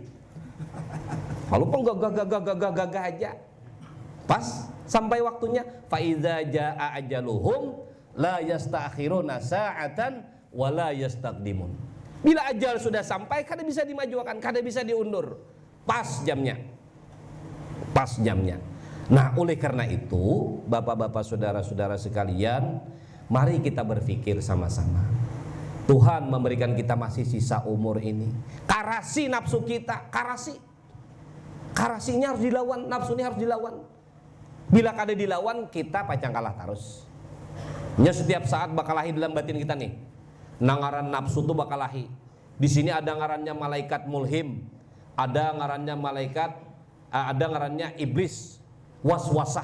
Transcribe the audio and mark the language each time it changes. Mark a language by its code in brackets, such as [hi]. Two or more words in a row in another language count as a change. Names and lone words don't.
[id] Kalau pun gagah aja. Pas sampai waktunya [ar] فإذا جاء أجلهم لا يستأخرون ساعة ولا يستقدمون. [bjn] Bila ajal sudah sampai kada bisa dimajukan, kada bisa diundur. [id] Pas jamnya. Pas jamnya. Nah, oleh karena itu, Bapak-bapak, saudara-saudara sekalian, mari kita berpikir sama-sama. Tuhan memberikan kita masih sisa umur ini. [bjn] Karasi nafsu kita, karasi. Karasinya harus dilawan, nafsunya harus dilawan. Bila kada dilawan, kita pacang kalah terus. Nya setiap saat bakal lahir dalam batin kita nih. Nangaran nafsu tuh bakal lahir. Di sini ada ngarannya malaikat mulhim, ada ngarannya ada ngarannya iblis waswasah.